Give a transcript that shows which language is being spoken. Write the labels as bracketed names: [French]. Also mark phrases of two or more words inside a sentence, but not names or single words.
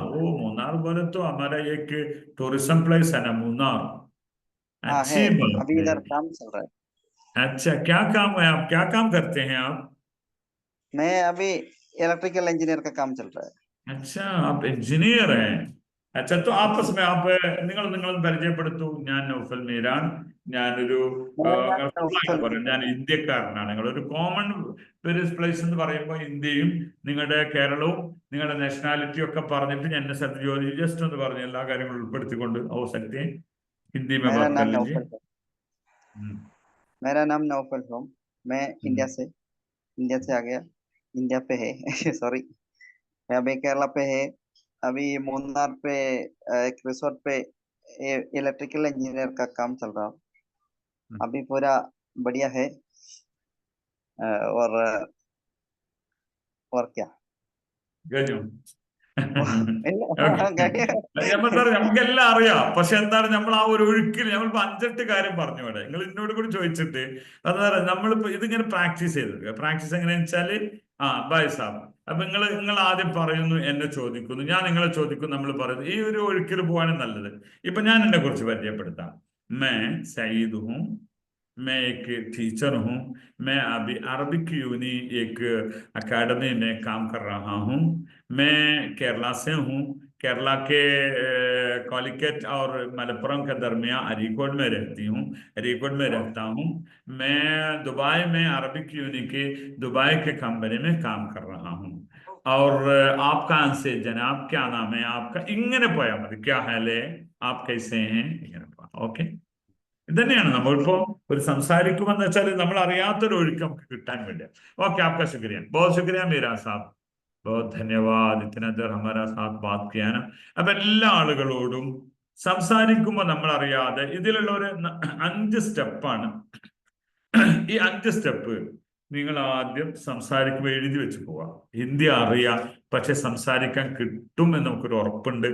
[Hindi] ओ, मूनार बोले तो हमारा एक [English] tourism place [Hindi] है ना, मूनार। हाँ है, अच्छी बात अभी है। इधर काम चल रहा है। अच्छा, क्या काम है? आप क्या काम करते हैं आप? मैं अभी [English] electrical engineer [Hindi] का काम चल रहा है। अच्छा, आप इंजीनियर हैं। अच्छा, तो आपस में आप [Malayalam] നിങ്ങൾ പരിചയപ്പെടുത്തു. ഞാൻ നൗഫൽ മീരാൻ, ഞാനൊരു [Hindi] मेरा नाम नौफल [Malayalam] പറയാം, ഞാൻ [Hindi] मीरन है। [Malayalam] ഇന്ത്യക്കാരനാണ്. നിങ്ങളൊരു [English] common place [Malayalam] എന്ന് പറയുമ്പോൾ ഇന്ത്യയും നിങ്ങളുടെ കേരളവും നിങ്ങളുടെ നാഷണാലിറ്റി ഒക്കെ പറഞ്ഞിട്ട് ഞാൻ എന്നെ സ്ഥലത്ത് ജോലി ജസ്റ്റ് ഒന്ന് പറഞ്ഞു എല്ലാ കാര്യങ്ങളും ഉൾപ്പെടുത്തിക്കൊണ്ട് [Hindi] हो सकते हैं हिंदी में मेरा बात कर नाम लीजिए। नौफल है। मेरा नाम नौफल हो। मैं इंडिया से आ गया, इंडिया पे है। सॉरी, मैं अभी केरला पे है। अभी मूनार पे एक रिसोर्ट पे [English] electrical engineer [Hindi] का काम चल रहा हूँ। अभी पूरा बढ़िया है। और क्या [Malayalam] കഴിഞ്ഞു. [Hindi] नहीं, [Malayalam] നമുക്കെല്ലാം അറിയാം, പക്ഷെ എന്താണ് നമ്മൾ ആ ഒരു ഒഴുക്കിൽ നമ്മളിപ്പോ 5-8 കാര്യം പറഞ്ഞു. ഇവിടെ നിങ്ങൾ എന്നോട് കൂടി ചോദിച്ചിട്ട് അതാണ് നമ്മളിപ്പോ ഇതിങ്ങനെ പ്രാക്ടീസ് ചെയ്തെടുക്കുക. പ്രാക്ടീസ് എങ്ങനെയാന്ന് വെച്ചാല് ബൈ സാബ്, അപ്പൊ നിങ്ങൾ ആദ്യം പറയുന്നു, എന്നെ ചോദിക്കുന്നു, ഞാൻ നിങ്ങളെ ചോദിക്കുന്നു, നമ്മൾ പറയുന്നു. ഈ ഒരു ഒഴുക്കിൽ പോകാനും നല്ലത്. ഇപ്പൊ ഞാൻ എന്നെ കുറിച്ച് പരിചയപ്പെടുത്താം. [Hindi] मैं सईद हूँ, मैं एक टीचर हूँ, मैं अभी अरबिक यूनी एक अकेडमी में काम कर रहा हूँ। मैं केरला से हूँ, केरला के कॉलिकट और मलप्पुरम के दरमियान अरीकोट में रहती हूँ, अरीकोट में रहता हूँ। मैं दुबई में अरबिक यूनी के दुबई के कंपनी में काम कर रहा हूँ। और आप कहाँ से जनाब, क्या नाम है आपका? [Malayalam] ഇങ്ങനെ പോയാൽ മതി. [Hindi] क्या हाल है, आप कैसे हैं, [Malayalam] ഇങ്ങനെ പോവാം. ഓക്കെ, ഇതന്നെയാണ് നമ്മളിപ്പോ ഒരു സംസാരിക്കുമെന്ന് വെച്ചാൽ നമ്മൾ അറിയാത്തൊരു ഒഴുക്ക് നമുക്ക് കിട്ടാൻ വേണ്ടി. ഓക്കെ, [Hindi] आपका शुक्रिया, बहुत शुक्रिया मीरा साहब, बहुत धन्यवाद, इतना देर हमारा साथ बात किया ना. [Malayalam] അപ്പൊ എല്ലാ ആളുകളോടും സംസാരിക്കുമ്പോൾ നമ്മൾ അറിയാതെ ഇതിലുള്ള ഒരു 5 സ്റ്റെപ്പാണ്. ഈ 5 സ്റ്റെപ്പ് നിങ്ങൾ ആദ്യം സംസാരിക്കുമ്പോൾ എഴുതി വെച്ച് പോവാം. ഹിന്ദി അറിയാം, പക്ഷെ സംസാരിക്കാൻ കിട്ടും എന്ന് നമുക്കൊരു ഉറപ്പുണ്ട്.